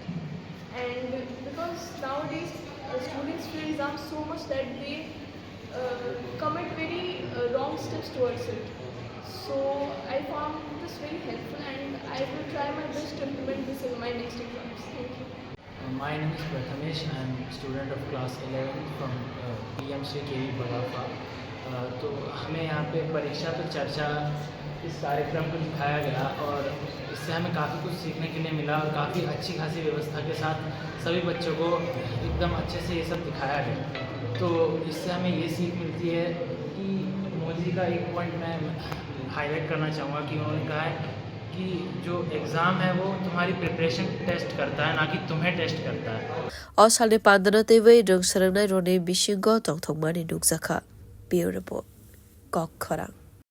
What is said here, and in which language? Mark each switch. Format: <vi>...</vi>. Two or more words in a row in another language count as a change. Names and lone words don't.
<en>And because nowadays students fear exams so much that they commit very wrong steps towards it. So I found this very helpful, and I will try my best to implement this in my next exams. Thank you. My name is Prathamesh. I am a student of class 11 from PM3 KV Bagafa.</en> <hi>तो हमें यहाँ पे परीक्षा पे चर्चा इस कार्यक्रम को दिखाया गया और इससे हमें काफ़ी कुछ सीखने के लिए मिला और काफ़ी अच्छी खासी व्यवस्था के साथ सभी बच्चों को एकदम अच्छे से ये सब दिखाया गया। तो इससे हमें ये सीख मिलती है कि मोदी जी का एक पॉइंट मैं हाईलाइट करना चाहूँगा कि उन्होंने कहा है कि जो एग्ज़ाम है वो तुम्हारी</hi> <en>preparation test</en> <hi>करता है, ना कि तुम्हें टेस्ट करता है।</hi> <trp>Osalni pandano twi rungsrwngnai rokni bisingo tongthokmani nukjakha.</trp> <en>Bureau Report. Kokkhorang.</en>